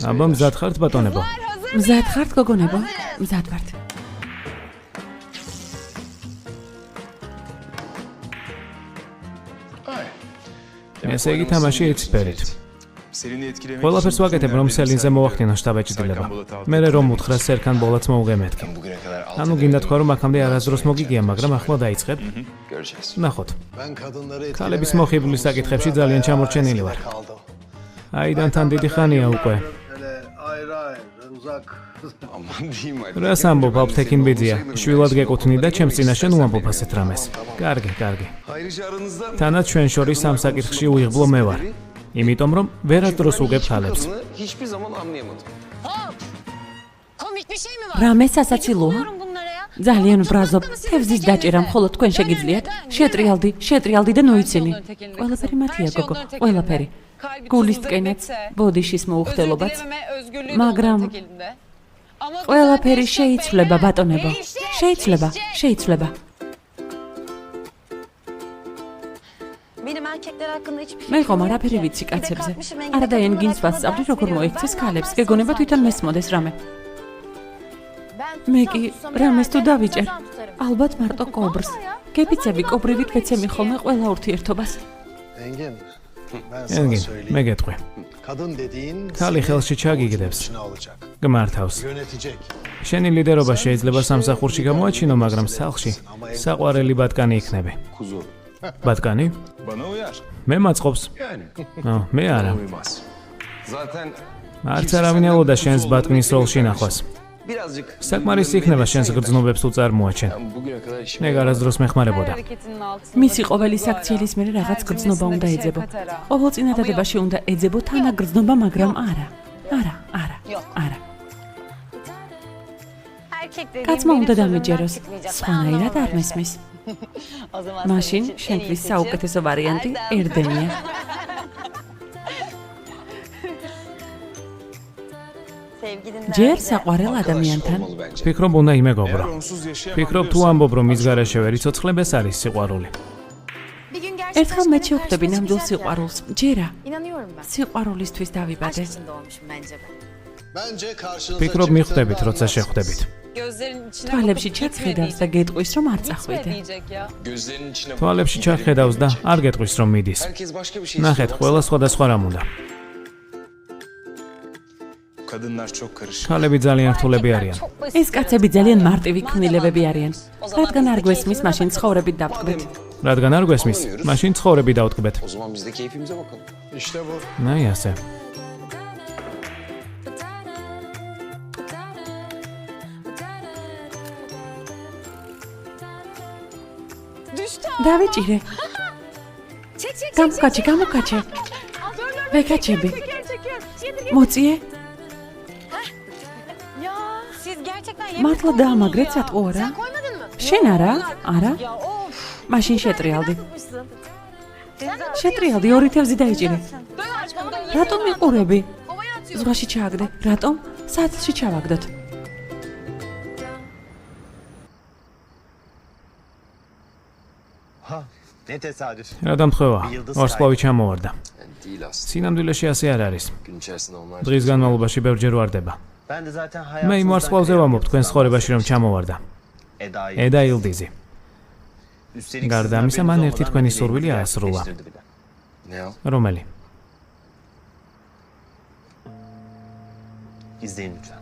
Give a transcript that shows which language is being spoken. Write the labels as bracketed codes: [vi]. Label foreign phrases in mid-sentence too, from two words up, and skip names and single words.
[ka] აბა [tr] beyler? [ka] მზად ხართ ბატონებო? მზად ხართ გოგონებო? მზად ვართ. [tr] Ay. [ka] ესე იგი თამაში ეცფერით. [tr] Serini etkilemek [ka] ყველაფერს ვაკეთებ, რომ სელინზე მოვახდინო შტაბეჭდილება. მე რომ უთხრა სერქან ბოლაც მოუგემეთქი. [tr] Bugüne kadar [ka] ანუ გინდა თქვა რომ აქამდე არასდროს მოგიგია, მაგრამ ახლა დაიწყებ. [tr] göreceğiz. [ka] ნახოთ. ქალების მოხიბლის საკითხებში ძალიან ჩამორჩენილი ვარ. აიდან თან დიდი ხანია უკვე. [tr] Aman diyeyim hadi. [ka] რას ამბობ აფთექინ ბიძია? შვილად გეკუთვნი და ჩემს წინაშე ნუ ამბობ ასეთ რამეს. კარგი, კარგი. [tr] Ayrıca aranızda [ka] თანაც ჩვენ შორის ამ საკითხში უიღბლო მე ვარ. იმიტომ რომ ვერასდროს უგებ ხალებს. [tr] kadını hiçbir zaman anlayamadım. Komik bir şey mi var? [ka] რამე სასაცილოა? [tr] Bilmiyorum bunlara ya. [ka] ძალიან ვბრაზობ. თევზის დაჭერა მხოლოდ თქვენ შეგიძლიათ. შეტრიალდი და ნოიცინი. ყველაფერი მათია გოგო, ყველაფერი. გულის ტკენაც, ბოდიშის მოუხდელობაც. მაგრამ ყველაფერი შეიცვლება ბატონებო. შეიცვლება. [tr] Benim erkekler hakkında hiçbir [ka] მე [tr] fikrim [ka] ხომ [tr] yok [ka] არაფერი [tr] ki. [ka] ვიცი [tr] Bir de [ka] კაცებზე. [tr] kalkmışım [ka] არა და ენ [tr] engel [ka] გინც [tr] takımına [ka] ვასწავლი [tr] falan. [ka] როგორ მოიქცეს ქალებს. გეგონება თვითონ მესმოდეს რამე. მე კი რამეს თუ დავიჭერ, ალბათ მარტო კობრს. გებიცები კობრივით ვეცემი ხოლმე ყველა ურთიერთობას. ენგინ, მე გეტყვი. ქალი ხელში ჩაგიგდებს. გმართავს. შენი ლიდერობა შეიძლება სამსახურში გამოაჩინო, მაგრამ სახლში საყვარელი ბატკანი იქნები. [tr] Kuzu. [ka] ბატკანი? [tr] Bana uyar. [ka] მე მაწყობს. [tr] Yani. [ka] მე არა. [tr] Uymaz. Zaten [ka] არც არავინ ელოდა შენს ბატკნის როლში ნახვას. [tr] Birazcık. [ka] საკმარისი იქნება შენს გრძნობებს თუ წარმოაჩენ. [tr] Ben bugüne kadar işime [ka] მე გარასდროს მეხმარებოდა. მისი ყოველი საქციელის მერე რაღაც გრძნობა უნდა ეძებო. ყოველ წინადადებაში უნდა ეძებო თანაგრძნობა, მაგრამ არა. კაცმა უნდა დამიჯეროს, სხვანაირად არ მესმის. მაშინ შენთვის საუკეთესო ვარიანტი ერდენია. ჯერ საყვარელ ადამიანთან. [tr] olmalı bence. [ka] ფიქრობ უნდა იმეგობრო. [tr] eğer onsuz yaşayamam [ka] ფიქრობ თუ [tr] diyorsan, [ka] ამბობ რომ მის garaშე ვერ იცოცხლებ, ეს არის სიყვარული. [tr] Bir gün gerçekten [ka] ერთხელ მე შევხვდები ნამდვილ სიყვარულს. ჯერა [tr] İnanıyorum ben. [ka] სიყვარულისთვის [tr] Aşk [ka] დავიბადე. [tr] için doğmuşum bence ben. [ka] ფიქრობ მიხვდებით, როცა შეხვდებით. თვალებში ჩახედავს და გეტყვის რომ არ წახვიდე. [tr] Gözlerinin içine bak. [ka] თვალებში ჩახედავს და არ გეტყვის რომ მიდის. [tr] Herkes başka bir şey [ka] ნახეთ, [tr] istiyor. [ka] ყველა სხვადასხვა რამ უნდა. [tr] kadınlar çok karışık. [ka] ქალები ძალიან რთულები არიან. ეს კაცები ძალიან მარტივი ქმნილებები არიან. რადგან არ გვესმის, მაშინ ცხოვრებით დავტკბეთ. რადგან არ გვესმის, მაშინ ცხოვრები დავტკბეთ. [tr] O zaman biz de keyfimize bakalım. [ka] ნაი ასე. დავიჭირე. გამოკაჩე. ვეკაჩები. მოწიე? მართლა დაამაგრეთ სატყო არა? შენ არა? არა? მაშინ შეტრიალდი. შეტრიალდი, ორი თევზი დაიჭირე. რატომ მიყურები? ზღვაში ჩააგდე. რატომ? საათში ჩავაგდოთ. [tr] Ne tesadüf. [ka] რა დამთხოვა? ვარსკვლავი ჩამოვარდა. [tr] Değil aslında. [ka] სინამდვილეში ასე არ არის. [tr] Gün içerisinde onlar. [ka] დღის განმავლობაში ბევრჯერ ვარდება. [tr] Ben de zaten [ka] მე იმ ვარსკვლავზე ვამბობ თქვენ ცხოვრებაში რომ ჩამოვარდა. [tr] Eda'yı. [ka] eda ილდიზი. [tr] Üstelik [ka] გარდა [tr] sizden [ka] ამისა, [tr] belli [ka] მან [tr] olmadan [ka] ერთი თქვენი [tr] dileğimizi [ka] სურვილი აასრულა. [tr] gerçekleştirdi bile. Ne o? [ka] რომელი? [tr] İzleyin lütfen.